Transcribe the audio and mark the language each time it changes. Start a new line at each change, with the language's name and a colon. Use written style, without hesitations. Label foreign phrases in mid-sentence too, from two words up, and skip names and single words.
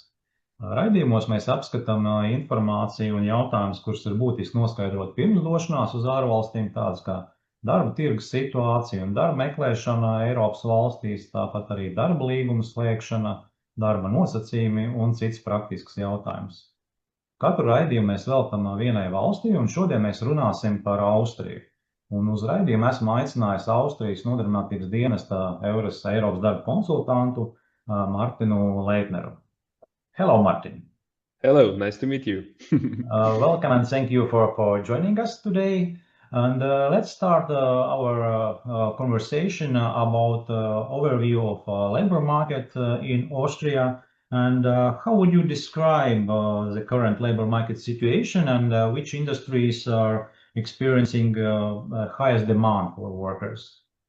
Latvian: Raidījumos mēs apskatām informāciju un jautājumus, kurus ir būtiski noskaidrot pirms došanās uz ārvalstīm, tādas kā darba tirgus situācija un darba meklēšana Eiropas valstīs, tāpat arī darba līguma slēgšana, darba nosacījumi un cits praktisks jautājums. Katru raidījumu mēs veltam vienai valstī, un šodien mēs runāsim par Austriju. Un uz raidījumu esmu aicinājis Austrijas Nodarbinātības dienesta Eiropas darba konsultantu Martinu Leitneru.
English: Hello, Martin. Hello, nice to meet you. Welcome and thank you for joining us today. And let's start our conversation about overview of labor market in Austria. And how would you describe the current labor market situation and which industries are experiencing highest demand for workers?